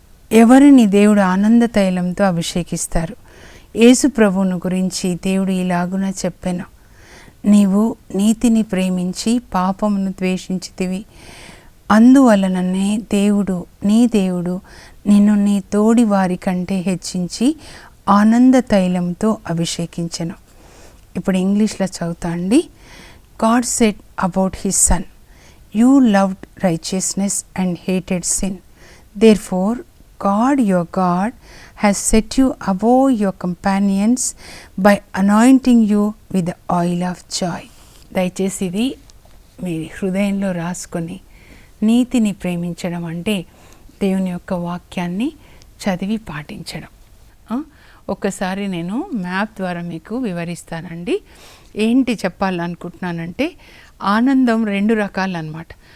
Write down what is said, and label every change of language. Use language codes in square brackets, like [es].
[te] ఎవరిని దేవుడు ఆనంద తైలంతో అభిషేకిస్తారు? యేసు ప్రభువును గురించి దేవుడు ఇలాగున చెప్పెను, నీవు నీతిని ప్రేమించి పాపమును ద్వేషించితివి, అందువలననే నీ దేవుడు నిన్ను నీ తోడి వారి కంటే హెచ్చించి ఆనంద తైలంతో అభిషేకించెను. ఇప్పుడు ఇంగ్లీష్లో చదువుతా అండి. [en] God said about his son, you loved righteousness and hated sin. Therefore, God your God has set you above your companions by anointing you with the oil of joy. [te] దయచేసి ఇది మీ హృదయంలో రాసుకొని, నీతిని ప్రేమించడం అంటే దేవుని యొక్క వాక్యాన్ని చదివి పాటించడం. ఒక్కసారి నేను మ్యాప్ ద్వారా మీకు వివరిస్తానండి. ఏంటి చెప్పాలనుకుంటున్నానంటే, ఆనందం 2 రకాలన్నమాట.